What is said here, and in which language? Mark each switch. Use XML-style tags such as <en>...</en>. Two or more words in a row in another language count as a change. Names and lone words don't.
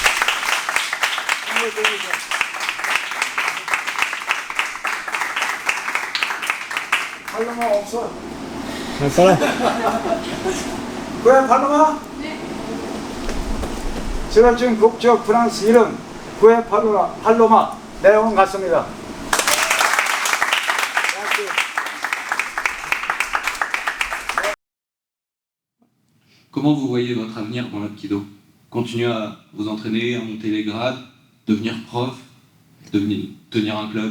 <ko>팔로마 없어.</ko> <fr>Voilà.</fr> <ko>구해 팔로마? 네. 수료증 국적 프랑스 이름 구해 팔로마 내용은 같습니다.</ko> <fr>Comment vous voyez votre avenir dans l'Aikido? Continuer à vous entraîner, à monter les grades, devenir prof, tenir un club?</fr>